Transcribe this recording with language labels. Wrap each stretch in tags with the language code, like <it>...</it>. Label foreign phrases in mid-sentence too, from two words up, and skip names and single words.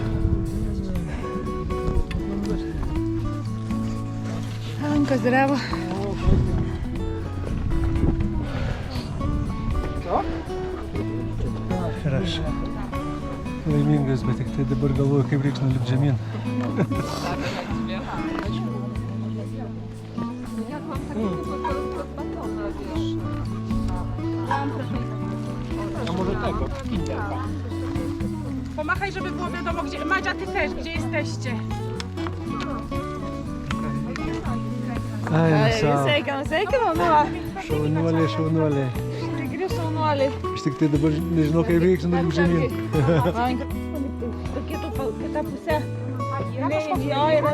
<lt>Rankos dreba. Ir aš laimingas, bet tik tai dabar galvoju, kaip reiks nulipti žemyn.</lt> <pl>Pomachaj, żeby było wiadomo, gdzie... Madzia, ty też, gdzie jesteście?</pl> <lt>Ai, savo. Sveikinu, nu. Šaunuoliai. Tikri šaunuoliai. Aš tik tai dabar nežinau, kaip reiks nulipti žemyn. Kita pusė. Jo yra</lt>